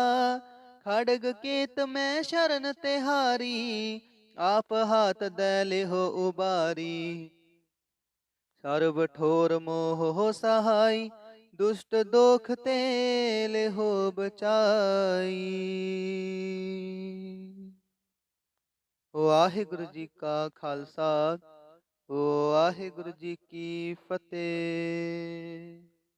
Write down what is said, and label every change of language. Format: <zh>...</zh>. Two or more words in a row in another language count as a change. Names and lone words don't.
<bra>खड़ग केत मैं शरण तिहारी, आप हाथ दे लिहो उबारी। सर्व ठोर मोह सहाय, दुष्ट दोख ते लिहो बचाई। वाहिगुरु जी का खालसा, वाहिगुरु जी की फतेह।</bra>